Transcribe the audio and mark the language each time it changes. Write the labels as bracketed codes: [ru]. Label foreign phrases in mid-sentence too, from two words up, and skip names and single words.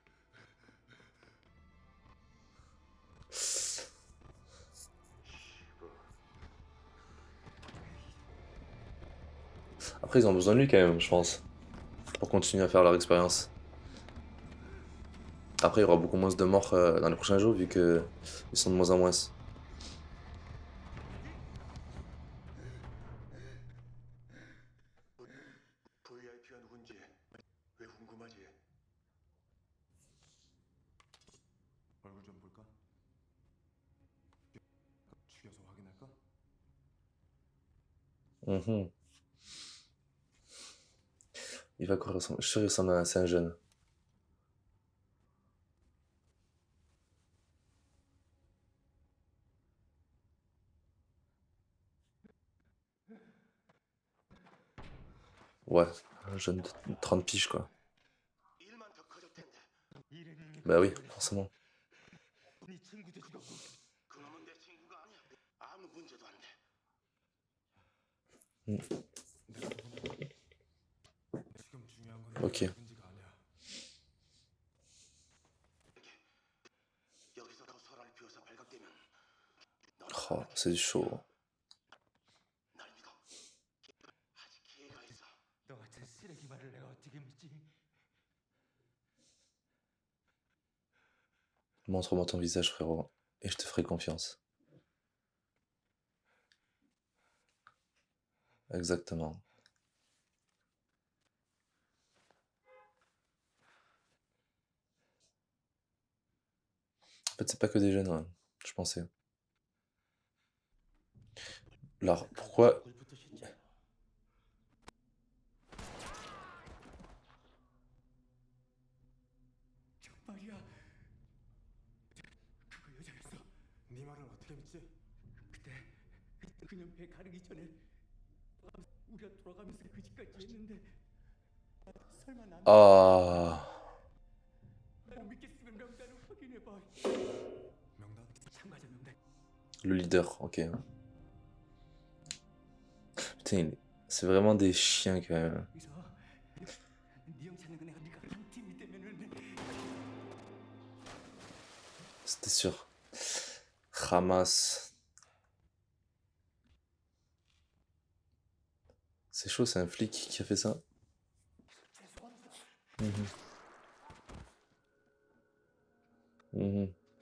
[fr] Après, ils ont besoin de lui quand même, je pense, pour continuer à faire leur expérience. Après, il y aura beaucoup moins de morts dans les prochains jours, vu que ils sont de moins en moins. [ko] VIP가 누군지 왜 궁금하지? 얼굴 좀 볼까? 죽여서 확인할까? Mhm. [fr] Il va courir, je suis sûr qu'il ressemble à un jeune. Ouais, un jeune de 30 piges, quoi. [ko] 일만 더 커질 텐데. [fr] Bah oui, forcément. [ko] 네 친구도 죽었고. 그놈은 내 친구가 아니야. 아무 문제도 안 돼. 지금 중요한 건 [fr] Ok. [ko] 문제가 아니야. 여기서 더 설화를 피워서 발각되면 [fr] Oh, c'est chaud. [ko] 날 믿어. 아직 기회가 있어. 너 같은 쓰레기 말을 내가 어떻게 믿지? [fr] Montre-moi ton visage, frérot, et je te ferai confiance. Exactement. En fait, c'est pas que des jeunes, ouais, je pensais. Alors, pourquoi... [ko] 정말이야. 그거 여자였어. 네 말을 어떻게 믿지? 그때 그녀 배 가르기 전에 우리가 돌아가면서 그 집까지 했는데 설마 난 Ah, 못 믿겠으면 명단을 확인해봐. 명단? 참가자 명단. [fr] le leader, ok. Putain, c'est vraiment des chiens quand même. [ko] 여기서 네형 찾는 건 내가 네가 한 팀이 되면은 [fr] C'était sûr. Hamas. C'est chaud, c'est un flic qui a fait ça. Mhm. Mhm.